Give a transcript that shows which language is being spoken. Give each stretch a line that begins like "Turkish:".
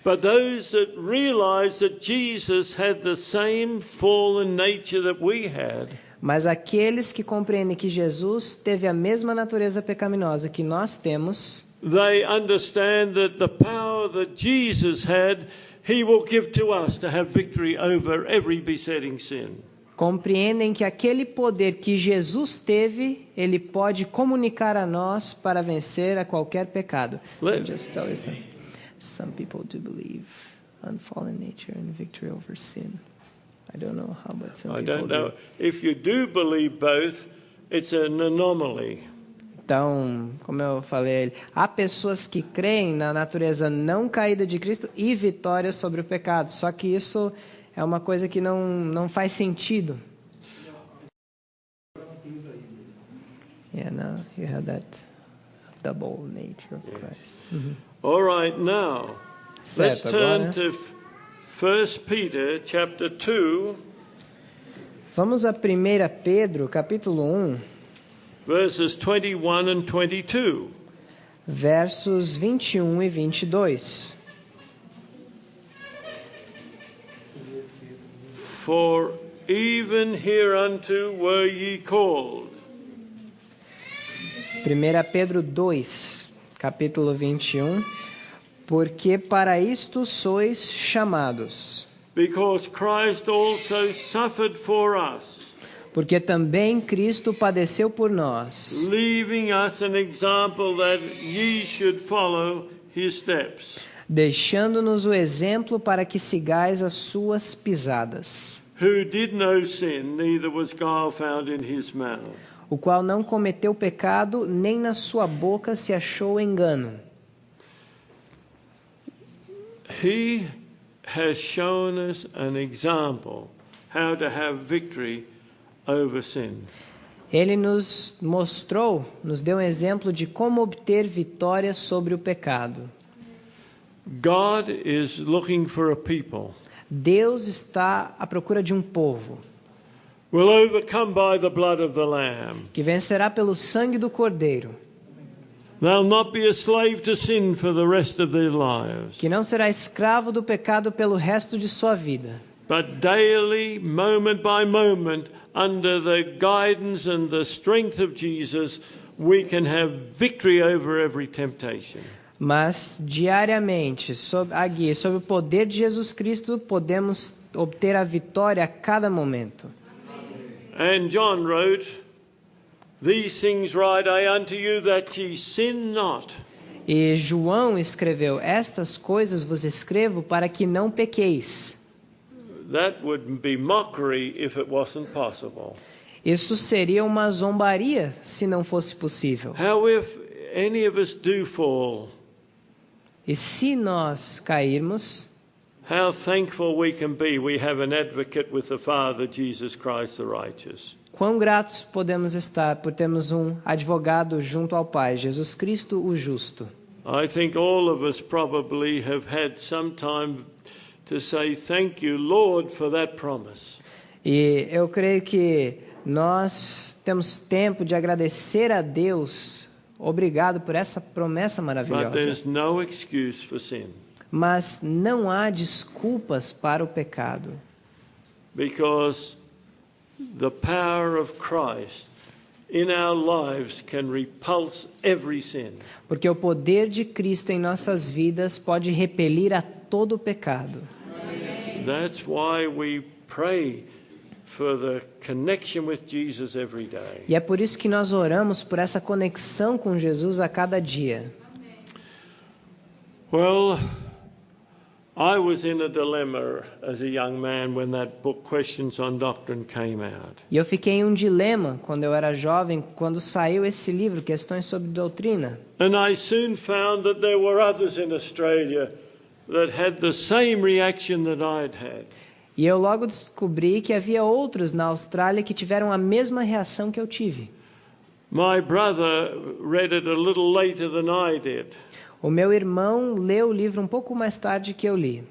English: But those that realize that Jesus had the same fallen nature that we had,
Portuguese: Mas aqueles que compreendem que Jesus teve a mesma natureza pecaminosa que nós temos,
English: they understand that the power that Jesus had, he will give to us to have victory over every besetting sin.
Portuguese: compreendem que aquele poder que Jesus teve, ele pode comunicar a nós para vencer a qualquer pecado.
English: Let me just tell you something. Some people do believe unfallen nature and victory over sin. I don't know how, but some I people don't know. do. If you do believe both, it's an anomaly.
Portuguese: Então, como eu falei a ele, há pessoas que creem na natureza não caída de Cristo e vitória sobre o pecado. Só que isso é uma coisa que não faz sentido.
English: Yeah, no, you have that double nature of Christ. All right, now, let's
Portuguese: Certo,
English: turn
Portuguese: agora
English: to 1 Peter chapter 2,
Portuguese: vamos a 1 Pedro, capítulo 1,
English: verses 21 and 22.
Portuguese: versos 21 e 22.
English: For even hereunto were ye called,
Portuguese: 1 Pedro 2, capítulo 21. Porque para isto sois chamados,
English: because Christ also suffered for us,
Portuguese: porque também Cristo padeceu por nós,
English: leaving us an example that ye should follow his steps,
Portuguese: deixando-nos o exemplo para que sigais as suas pisadas,
English: who did no sin, neither was guile found in his mouth.
Portuguese: o qual não cometeu pecado, nem na sua boca se achou engano.
English: He has shown us an example how to have victory over sin.
Portuguese: Ele nos mostrou, nos deu um exemplo de como obter vitória sobre o pecado.
English: God is looking for a people
Portuguese: Deus está à procura de um povo
English: will overcome by the blood of the Lamb.
Portuguese: que vencerá pelo sangue do Cordeiro,
English: They'll not be a slave to sin for the rest of their lives,
Portuguese: que não será escravo do pecado pelo resto de sua vida,
English: but daily, moment by moment, under the guidance and the strength of Jesus, we can have victory over every temptation.
Portuguese: mas diariamente, sob a guia, sob o poder de Jesus Cristo, podemos obter a vitória a cada momento.
English: And John wrote, "These things write I unto you, that ye sin not."
Portuguese: E João escreveu: estas coisas vos escrevo para que não pequeis.
English: That would be mockery if it wasn't possible.
Portuguese: Isso seria uma zombaria se não fosse possível.
English: How if any of us do fall?
Portuguese: E se nós cairmos,
English: How thankful we can be we have an advocate with the Father, Jesus Christ the righteous.
Portuguese: quão gratos podemos estar por termos um advogado junto ao Pai, Jesus Cristo o justo.
English: I think all of us probably have had some time to say thank you, Lord, for that promise.
Portuguese: E eu creio que nós temos tempo de agradecer a Deus, obrigado por essa promessa
English: But
Portuguese: maravilhosa.
English: there's no excuse for sin,
Portuguese: Mas não há desculpas para o pecado,
English: because the power of Christ in our lives can repulse every sin.
Portuguese: porque o poder de Cristo em nossas vidas pode repelir a todo pecado.
English: That's why we pray for the connection with Jesus every day.
Portuguese: E é por isso que nós oramos por essa conexão com Jesus a cada dia.
English: Well, I was in a dilemma as a young man when that book Questions on Doctrine came out.
Portuguese: E eu fiquei em um dilema quando eu era jovem, quando saiu esse livro, Questões sobre Doutrina.
English: And I soon found that there were others in Australia that had the same reaction that I'd had.
Portuguese: E eu logo descobri que havia outros na Austrália que tiveram a mesma reação que eu tive.
English: My brother read it a little later than I did,
Portuguese: O meu irmão leu o livro um pouco mais tarde que eu li